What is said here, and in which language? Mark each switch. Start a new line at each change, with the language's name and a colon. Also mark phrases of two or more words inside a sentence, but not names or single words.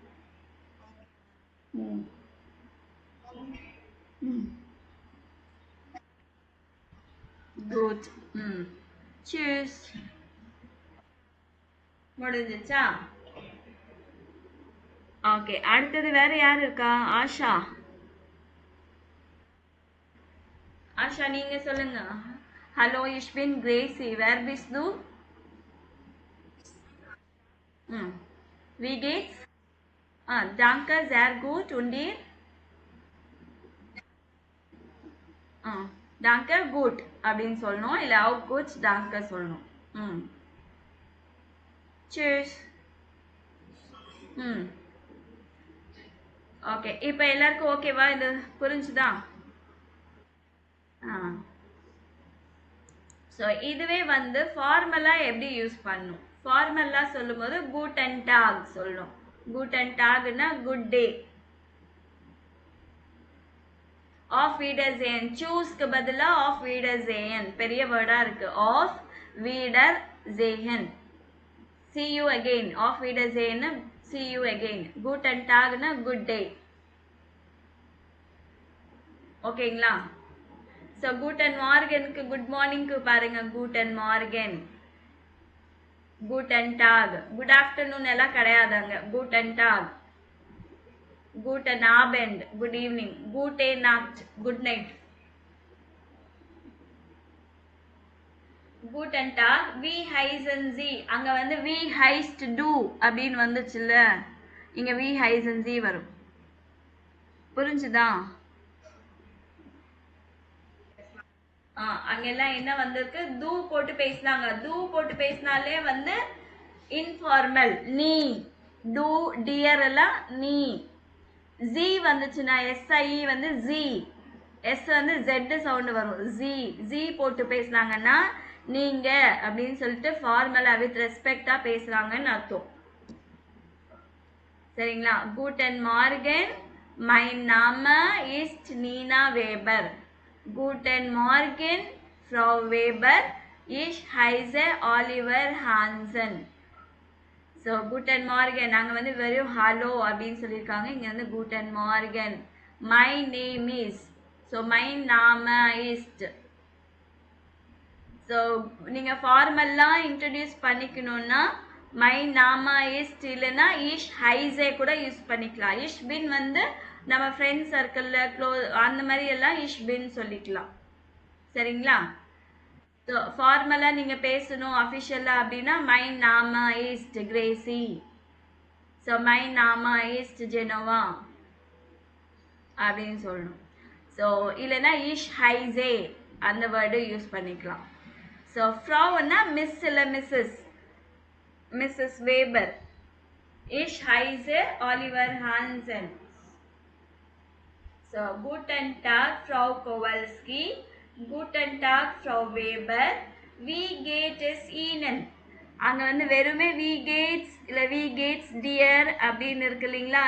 Tamil: ம் ம் குட். ம் சூஸ். முடிஞ்சிச்சா? ஓகே, அடுத்தது வேற யார் இருக்கா? ஆஷா. ஆஷா நீங்க சொல்லுங்க.
German: ஹலோ ich bin Gracie. Wer bist du? ம் wie geht's? danke sehr gut und dir? danke gut
Tamil: அப்படின்னு சொல்லணும்.
German: இல்லை auch gut danke சொல்லணும். ம் cheers.
Tamil: ம் ஓகே, இப்போ எல்லாருக்கும் ஓகேவா? இது புரிஞ்சுதா? ஸோ இதுவே வந்து ஃபார்மலாக எப்படி யூஸ் பண்ணணும்? ஃபார்மலாக சொல்லும்போது
German: guten Tag சொல்லணும். guten Tagனா
English: good day.
German: auf Wiedersehen.
Tamil: சூஸ்க்கு பதிலாக
German: auf Wiedersehen
Tamil: பெரிய வேர்டாக இருக்கு.
German: auf wieder sehen.
English: see you again.
German: auf Wiedersehen
English: see you again.
German: guten Tagனா
English: good day.
German: ஓகேங்களா? ஸோ guten Morgenக்கு
English: good morning
German: பாருங்க guten Morgen. guten Tag.
English: good afternoon
Tamil: எல்லாம் கிடையாதாங்க.
German: guten Tag. guten Abend
English: good evening.
German: gute Nacht
English: good night.
German: guten Tag. wie heißen Sie.
Tamil: அங்க வந்து
German: wie heißt du
Tamil: அப்படின்னு வந்துச்சுல்ல, இங்க
German: wie heißen Sie
Tamil: வரும். புரிஞ்சுதா? அங்கெல்லாம் என்ன வந்திருக்கு? தூ போட்டு பேசினாங்க. தூ போட்டு பேசினாலே வந்து இன்ஃபார்மல். நீ
German: du dir
Tamil: எல்லாம் நீ. ஜி வந்துச்சுன்னா எஸ்ஐ வந்து ஜி. எஸ் வந்து
English: zed sound
Tamil: வரும். ஜி ஜி போட்டு பேசினாங்கன்னா நீங்க அப்படின்னு சொல்லிட்டு ஃபார்மலா வித் ரெஸ்பெக்டா பேசுறாங்கன்னு அர்த்தம். சரிங்களா?
German: guten Morgen. mein Name ist Nina Weber. guten Morgen Frau Weber. ich heiße Oliver Hansen.
Tamil: ஸோ
German: guten Morgen
Tamil: நாங்கள் வந்து வெறும் ஹலோ அப்படின்னு சொல்லியிருக்காங்க. இங்கே வந்து
German: guten Morgen.
English: my name is.
German: ஸோ my Name ist.
Tamil: ஸோ நீங்கள் ஃபார்மல்லாம் இன்ட்ரடியூஸ் பண்ணிக்கணும்னா
German: mein Name ist
Tamil: இல்லைன்னா
German: ich heiße
Tamil: கூட யூஸ் பண்ணிக்கலாம்.
German: ich bin
Tamil: வந்து நம்ம ஃப்ரெண்ட் சர்க்கிளில் அந்த மாதிரி எல்லாம்
German: ich bin
Tamil: சொல்லிக்கலாம். சரிங்களா? ஸோ ஃபார்மலாக நீங்கள் பேசணும் அஃபிஷியலாக அப்படின்னா
German: mein Name ist Gracie. so mein Name ist Jenova
Tamil: அப்படின்னு சொல்லணும். ஸோ இல்லைன்னா
German: ich heiße
Tamil: அந்த வேர்டு யூஸ் பண்ணிக்கலாம். ஸோ ஃப்ராவுன்னா மிஸ் இல்லை மிஸ்ஸஸ். மிஸ்ஸஸ் வேபர்.
German: Ich heiße Oliver Hansen. So, guten Tag, Frau Kowalski. Guten Tag, Frau Weber. Wie geht es Ihnen?
Tamil: அங்கே வந்து வெறுமே
German: wie geht's
Tamil: இல்லை
German: wie geht's dir
Tamil: அப்படின்னு இருக்கு இல்லைங்களா?